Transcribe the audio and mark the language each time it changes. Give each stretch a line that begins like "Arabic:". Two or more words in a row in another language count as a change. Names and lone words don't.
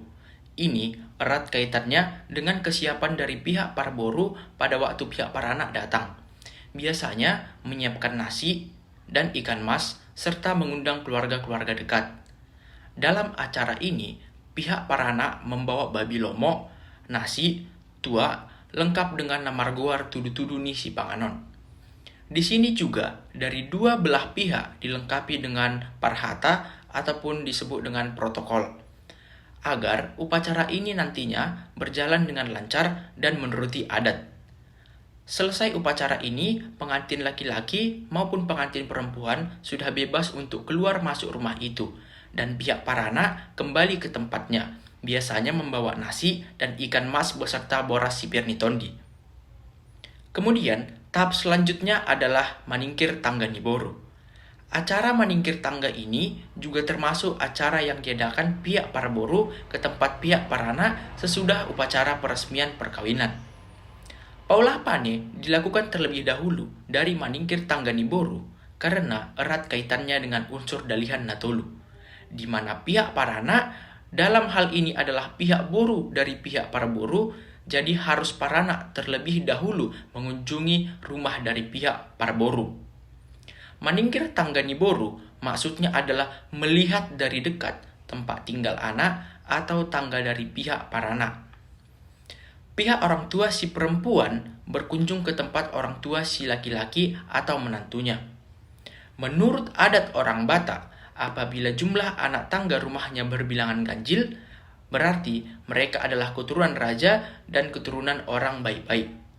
Indonesian: Ini erat kaitannya dengan kesiapan dari pihak parboru pada waktu pihak parana datang. Biasanya menyiapkan nasi dan ikan mas serta mengundang keluarga-keluarga dekat. Dalam acara ini, pihak parana membawa
Batak Toba: babi lomo,
Indonesian: nasi, tua, lengkap dengan
Batak Toba: namargoar tudu-tudu ni si panganon.
Indonesian: Di sini juga dari dua belah pihak dilengkapi dengan parhata ataupun disebut dengan protokol, agar upacara ini nantinya berjalan dengan lancar dan menuruti adat. Selesai upacara ini, pengantin laki-laki maupun pengantin perempuan sudah bebas untuk keluar masuk rumah itu, dan pihak parana kembali ke tempatnya, biasanya membawa nasi dan ikan mas beserta
Batak Toba: boras sipir nitondi.
Indonesian: Kemudian, tahap selanjutnya adalah
Batak Toba: maningkir tangga niboru.
Indonesian: Acara
Batak Toba: maningkir tangga
Indonesian: ini juga termasuk acara yang diadakan pihak parboru ke tempat pihak parana sesudah upacara peresmian perkawinan.
Batak Toba: Paulah pane
Indonesian: dilakukan terlebih dahulu dari
Batak Toba: maningkir tangga niboru
Indonesian: karena erat kaitannya dengan unsur
Batak Toba: dalihan natolu,
Indonesian: di mana pihak parana dalam hal ini adalah pihak boru dari pihak parboru, jadi harus parana terlebih dahulu mengunjungi rumah dari pihak parboru.
Batak Toba: Maningkir tangga niboru
Indonesian: maksudnya adalah melihat dari dekat tempat tinggal anak atau tangga dari pihak parana. Pihak orang tua si perempuan berkunjung ke tempat orang tua si laki-laki atau menantunya. Menurut adat orang Batak, apabila jumlah anak tangga rumahnya berbilangan ganjil, berarti mereka adalah keturunan raja dan keturunan orang baik-baik.